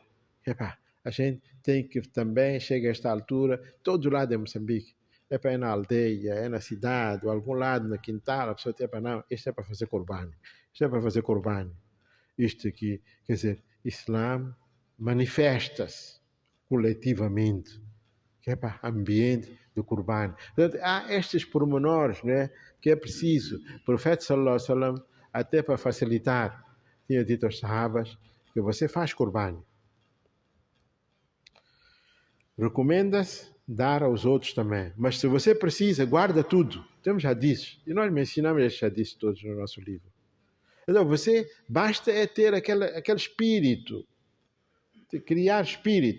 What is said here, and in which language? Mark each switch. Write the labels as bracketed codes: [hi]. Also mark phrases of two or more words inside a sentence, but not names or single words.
[pt] A gente tem que também, chega a esta altura, todo lado em Moçambique, é na aldeia, é na cidade, ou algum lado, na quintal, a pessoa tem para não, isto é para fazer Qurbani, isto é para fazer Qurbani. Isto aqui, quer dizer, Islã manifesta-se coletivamente, que é para ambiente do Qurban. Portanto, há estes pormenores, né, que é preciso. O profeta [ar] صلى الله عليه وسلم, [pt] até para facilitar, tinha dito aos sahabas que você faz Qurban. Recomenda-se dar aos outros também. Mas se você precisa, guarda tudo. Temos hadiths. E nós mencionamos estes hadiths todos no nosso livro. Então, você basta é ter aquele espírito, criar espírito.